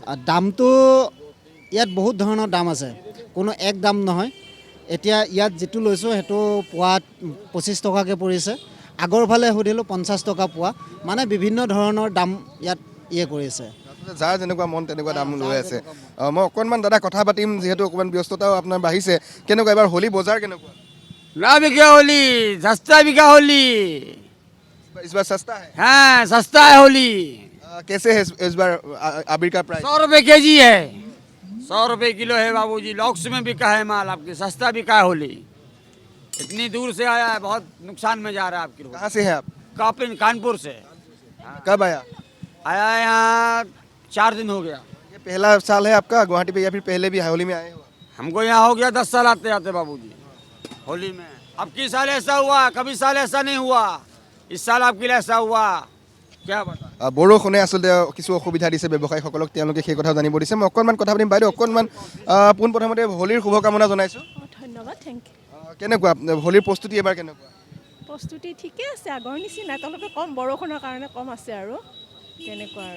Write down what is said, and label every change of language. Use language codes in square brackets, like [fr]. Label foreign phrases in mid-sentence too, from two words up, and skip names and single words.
[as] দামটো ইয়াত বহুত ধৰণৰ দাম আছে কোনো এক দাম নহয় এতিয়া ইয়াত যিটো লৈছোঁ সেইটো পোৱাত 25 টকাকৈ পৰিছে আগৰ ফালে সুধিলোঁ 50 টকা পোৱা মানে বিভিন্ন ধৰণৰ দাম ইয়াত কৰিছে যাৰ যেনেকুৱা মন তেনেকুৱা দাম লৈ আছে মই অকণমান দাদা কথা পাতিম যিহেতু অকণমান ব্যস্ততাও আপোনাৰ বাঢ়িছে কেনেকুৱা এবাৰ হোলী বজাৰ কেনেকুৱা [hi] ना बिका होली सस्ता बिका होली इस बार सस्ता है हाँ सस्ता है होली कैसे है इस बार आबिर का प्राइस 100 रुपये केजी है 100 रुपये किलो है बाबूजी लॉक्स में बिका है माल आपके सस्ता बिका है होली इतनी दूर से आया है बहुत नुकसान में जा रहा है आपकी कहाँ से हैं आप कानपुर से कब आया आया यहाँ 4 दिन हो गया ये पहला साल है आपका गुवाहाटी पे या फिर पहले भी होली में आए हो हमको यहाँ हो गया 10 साल आते आते बाबूजी होली में अब की साल ऐसा हुआ कभी साल ऐसा नहीं हुआ इस साल आपके लिए ऐसा हुआ क्या बता [as] বৰষুণে আচলতে কিছু অসুবিধা দিছে ব্যৱসায়ীসকলক তেওঁলোকে সেই কথা জানিব দিছে মই অকণমান কথা পাতিম বাইদেউ অকণমান পোনপ্ৰথমতে হোলীৰ শুভকামনা জনাইছোঁ ধন্যবাদ [en] thank you [as] কেনেকুৱা হোলীৰ প্ৰস্তুতি এবাৰ কেনেকুৱা প্ৰস্তুতি ঠিকে আছে আগৰ নিচিনা তলপে কম বৰষুণৰ কাৰণে কম আছে আৰু তেনেকুৱা আৰু